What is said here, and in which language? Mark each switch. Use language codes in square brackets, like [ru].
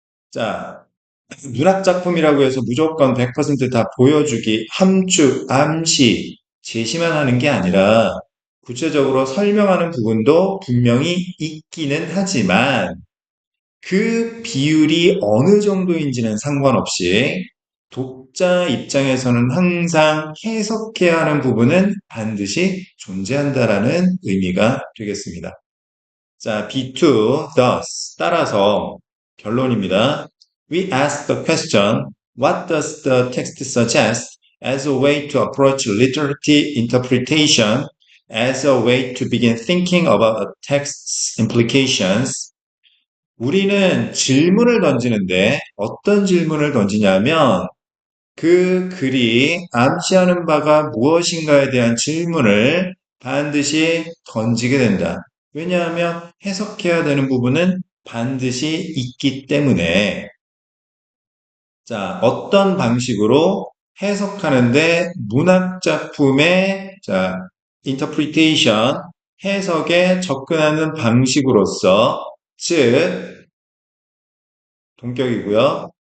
[ko] 자, 문학작품이라고 해서 무조건 100%다 보여주기, 함축, 암시, 제시만 하는 게 아니라 구체적으로 설명하는 부분도 분명히 있기는 하지만 그 비율이 어느 정도인지는 상관없이 독자 입장에서는 항상 해석해야 하는 부분은 반드시 존재한다라는 의미가 되겠습니다. 자, B2, thus, 따라서 결론입니다. [en] We ask the question, what does the text suggest as a way to approach literary interpretation, as a way to begin thinking about a text's implications? [ko] 우리는 질문을 던지는데 어떤 질문을 던지냐면 그 글이 암시하는 바가 무엇인가에 대한 질문을 반드시 던지게 된다. 왜냐하면 해석해야 되는 부분은 반드시 있기 때문에 자, 어떤 방식으로 해석하는데 문학작품의 interpretation, 해석에 접근하는 방식으로서 즉 동격이고요.